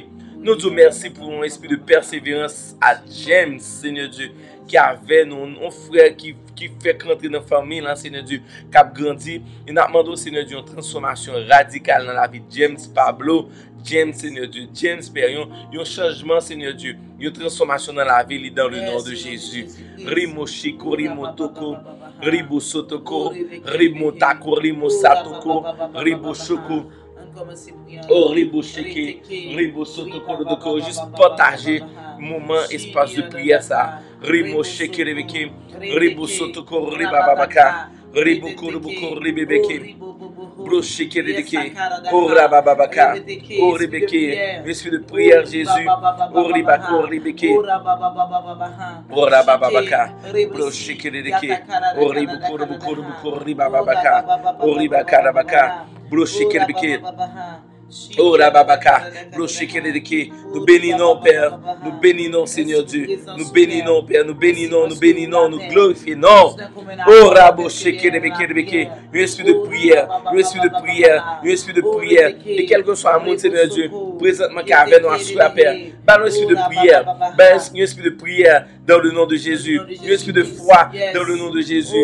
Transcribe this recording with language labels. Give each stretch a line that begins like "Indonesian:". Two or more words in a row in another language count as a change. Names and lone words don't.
French: Nous disons merci pour un esprit de persévérance à James, Seigneur Dieu, qui avait un frère qui fait rentrer dans la famille, là, Seigneur Dieu, qui a grandi. Et nous demandons, Seigneur Dieu, une transformation radicale dans la vie de James Pablo, James, Seigneur Dieu, James Perion, un changement, Seigneur Dieu, une transformation dans la vie, dans le nom de Jésus. Rimo Shiko, Rimo Toko, Ribo Sotoko, Rimo Tako, Rimo Satoko, Ribo Shoko. Oh, Ribo Sheke, Ribo Sotoko, juste partager moment, espace de prière, ça. Rimo Sheke, Ribo Sotoko, Ribababaka, Ribo Koroboko, Ribebeke. Brocheke Rebeke, oh Rabababaka, oh Rebeke, esprit de prière Jésus, oh Ribako, Rebeke, oh Rabababaka, Brocheke Rebeke, oh Riboko, Ribababaka, oh Ribaka Rabaka, Brocheke Rebeke. Oh Rababaka, nous bénissons Père, nous bénissons Seigneur Dieu, nous bénissons Père, nous bénissons, nous glorifions. Oh Rabosheke, un esprit de prière, un esprit de prière, un esprit de prière. Et quel que soit le monde, Seigneur Dieu, présentement qui avait nous assuré à Père, un esprit de prière, un esprit de prière dans le nom de Jésus, un esprit de foi dans le nom de Jésus.